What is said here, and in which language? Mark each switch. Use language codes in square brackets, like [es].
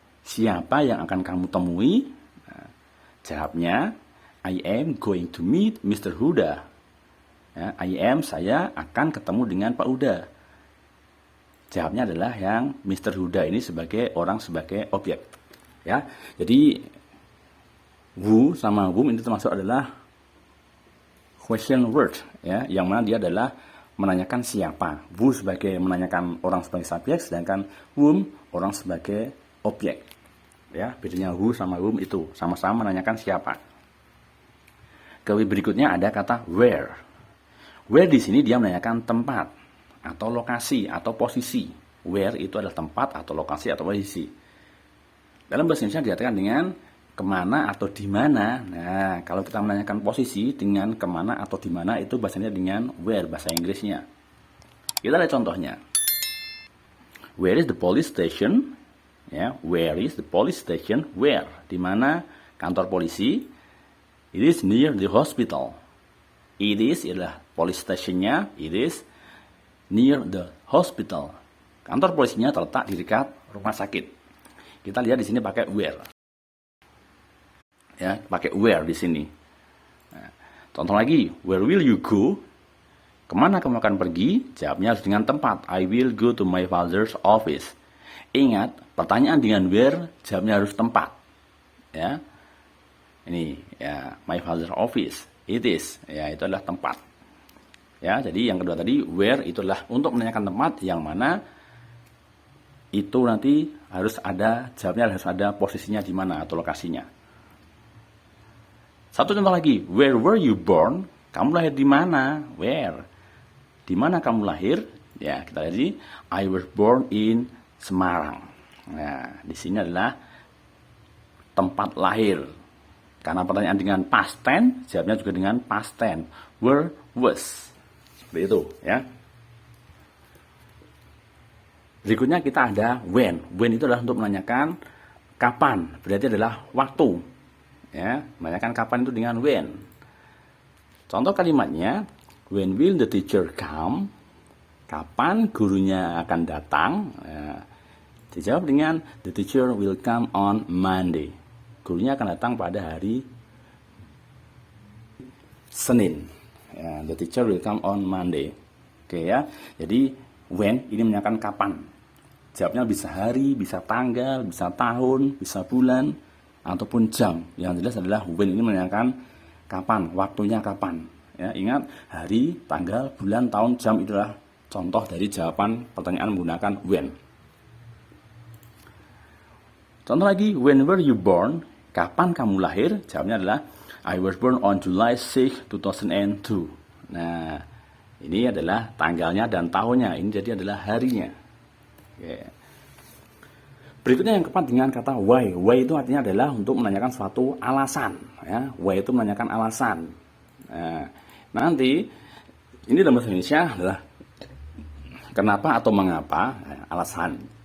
[id] Siapa yang akan kamu temui? Nah, jawabnya, [en] I am going to meet Mr. Huda. [id] Ya, saya akan ketemu dengan Pak Huda. Jawabnya adalah yang Mr. Huda ini sebagai orang sebagai objek. Ya, jadi who sama whom ini termasuk adalah question word, ya, yang mana dia adalah menanyakan siapa. Who sebagai menanyakan orang sebagai subjek, sedangkan whom orang sebagai objek. Ya, bedanya who sama whom itu sama-sama menanyakan siapa. Berikutnya ada kata where. Where di sini dia menanyakan tempat atau lokasi atau posisi. Where itu adalah tempat atau lokasi atau posisi. Dalam bahasa Indonesia dikatakan dengan kemana atau di mana. Nah, kalau kita menanyakan posisi dengan kemana atau di mana, itu bahasanya dengan where, bahasa Inggrisnya. Kita lihat contohnya. [en] Where is the police station? Ya, where is the police station? Where? [id] Di mana kantor polisi? [en] It is near the hospital. It is adalah police stationnya. It is near the hospital. [id] Kantor polisinya terletak di dekat rumah sakit. Kita lihat di sini pakai where. Ya, pakai where di sini. Nah, contoh lagi, [en] where will you go? [id] Kemana kamu akan pergi? Jawabnya harus dengan tempat. [en] I will go to my father's office. [id] Ingat, pertanyaan dengan where, jawabnya harus tempat. Ya, ini ya, my father's office. It is, ya, itu adalah tempat. Ya, jadi yang kedua tadi where itu adalah untuk menanyakan tempat yang mana itu nanti harus ada, jawabnya harus ada posisinya di mana atau lokasinya. Satu contoh lagi, [en] where were you born? [id] Kamu lahir di mana? Where? Di mana kamu lahir? Ya, kita lihat di [en] I was born in Semarang. [id] Nah, di sini adalah tempat lahir. Karena pertanyaan dengan past tense, jawabnya juga dengan past tense. Where was? Seperti itu, ya. Berikutnya kita ada when. When itu adalah untuk menanyakan kapan. Berarti adalah waktu. Ya, menanyakan kapan itu dengan when. Contoh kalimatnya, [en] when will the teacher come? [id] Kapan gurunya akan datang? Ya, dijawab dengan [en] the teacher will come on Monday. [id] Gurunya akan datang pada hari Senin. [en] Ya, the teacher will come on Monday. [id] Oke ya. Jadi when ini menanyakan kapan. Jawabnya bisa hari, bisa tanggal, bisa tahun, bisa bulan, ataupun jam. Yang jelas adalah when ini menanyakan kapan, waktunya kapan. Ya, ingat hari, tanggal, bulan, tahun, jam itulah contoh dari jawaban pertanyaan menggunakan when. Contoh lagi, [en] when were you born? [id] Kapan kamu lahir? Jawabnya adalah [en] I was born on July 6, 2002. [id] Nah, ini adalah tanggalnya dan tahunnya. Ini jadi adalah harinya. Oke. Berikutnya yang keempat dengan kata why. Why itu artinya adalah untuk menanyakan suatu alasan. Ya. Why itu menanyakan alasan. Nah, nanti ini dalam bahasa Indonesia adalah kenapa atau mengapa, alasan.